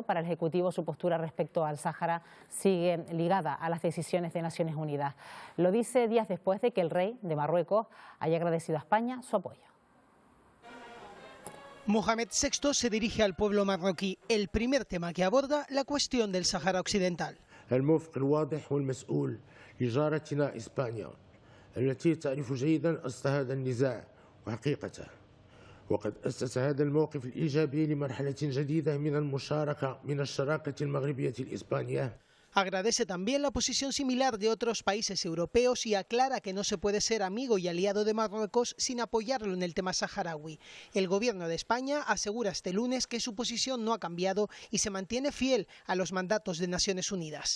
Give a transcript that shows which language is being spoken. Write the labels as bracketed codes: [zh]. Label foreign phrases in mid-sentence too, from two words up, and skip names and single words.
[es] Para el Ejecutivo, su postura respecto al Sáhara sigue ligada a las decisiones de Naciones Unidas. Lo dice días después de que el rey de Marruecos haya agradecido a España su apoyo. Mohamed VI se dirige al pueblo marroquí. El primer tema que aborda, la cuestión del Sáhara Occidental. [ar] التي تعرف جيدا أصل هذا النزاع وحقيقته وقد أسس هذا الموقف الإيجابي لمرحلة جديدة من المشاركة من الشراكة المغربية الإسبانية. [es] Agradece también la posición similar de otros países europeos y aclara que no se puede ser amigo y aliado de Marruecos sin apoyarlo en el tema saharaui. El Gobierno de España asegura este lunes que su posición no ha cambiado y se mantiene fiel a los mandatos de Naciones Unidas.